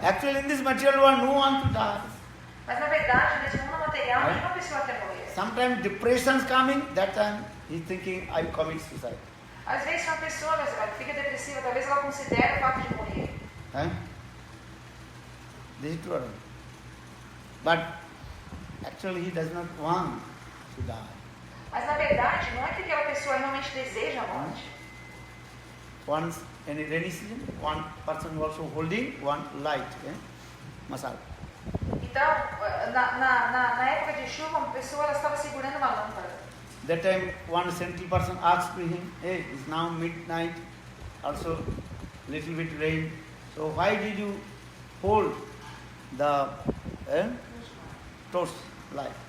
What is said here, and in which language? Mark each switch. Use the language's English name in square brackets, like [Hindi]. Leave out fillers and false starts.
[English] Actually, in this material world, no one to die. [Portuguese] Mas na verdade, nesse mundo material, nenhuma pessoa quer morrer. [English] Sometimes depression is coming, that time he's thinking, I commit suicide. [Portuguese] Às vezes, se uma pessoa fica depressiva, talvez ela considere o fato de morrer. [English] This is true or not? But actually he does not want to die. [Portuguese] Mas na verdade, não é que aquela pessoa realmente deseja a morte. [English] Once in a rainy season, one person also holding one light, masala. [Portuguese] Então, na época de chuva, uma pessoa ela estava segurando uma lâmpada. [English] That time one central person asked to him, hey, it's now midnight, also little bit rain, so why did you hold the torch light?